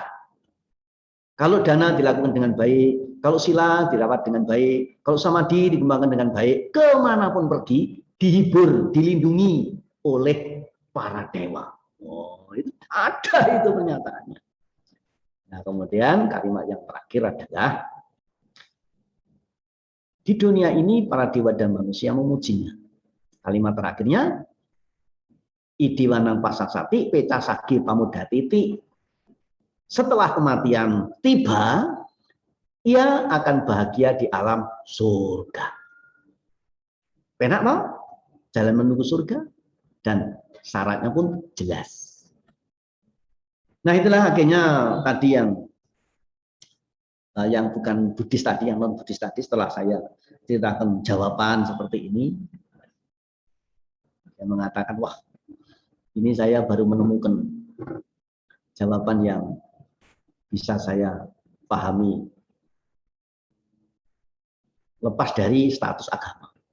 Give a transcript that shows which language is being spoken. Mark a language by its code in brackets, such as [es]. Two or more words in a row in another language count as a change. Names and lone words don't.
[id] Kalau dana dilakukan dengan baik, kalau sila dirawat dengan baik, kalau samadhi dikembangkan dengan baik, kemanapun pergi, dihibur, dilindungi oleh para dewa. Oh, itu ada itu pernyataannya. Nah, kemudian kalimat yang terakhir adalah di dunia ini para dewa dan manusia memujinya. Kalimat terakhirnya, [pi] idiwanang pasasati pecasagi pamudatiti. [id] Setelah kematian tiba, ia akan bahagia di alam surga. Penak mau? Jalan menuju surga dan syaratnya pun jelas. Nah, itulah akhirnya tadi yang bukan Buddhis tadi, yang non Buddhis tadi, setelah saya ceritakan jawaban seperti ini, saya mengatakan, wah, ini saya baru menemukan jawaban yang bisa saya pahami lepas dari status agama.